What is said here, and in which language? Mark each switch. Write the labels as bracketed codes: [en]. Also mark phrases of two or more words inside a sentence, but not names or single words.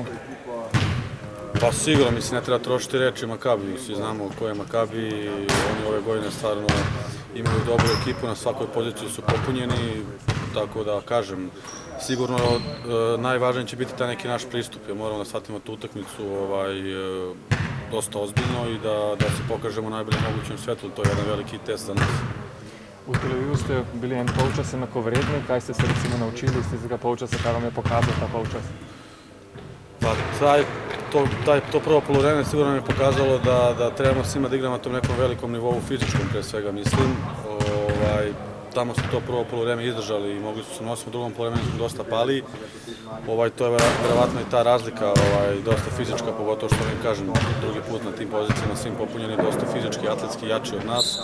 [sr] Pa sigurno, mislim, ne treba trošiti reči Makabiju, svi znamo ko je Makabi, oni ove godine stvarno imaju dobru ekipu, na svakoj poziciji su popunjeni, tako da kažem, sigurno najvažniji će biti taj neki naš pristup, jer moramo da shvatimo tu utakmicu dosta ozbiljno i da se pokažemo najbolje mogućem svetlu, to je jedan veliki test za nas. [sl] V Tel Avivu ste bili en polčas enakovredni, kaj ste se recimo naučili iz tistega polčasa, kaj vam je pokazal ta polčas? [sr] Pa to prvo poluvreme sigurno nam je pokazalo da trebamo svima da igramo na tom nekom velikom nivou fizičkom pre svega, mislim. Tamo smo to prvo poluvreme izdržali i mogli su se nositi, u drugom poluvremenu smo dosta pali. To je verovatno i ta razlika, dosta fizička, pogotovo što ne kažem, drugi put na tim pozicijama, svim popunjeni, dosta fizički, atletski jači od nas.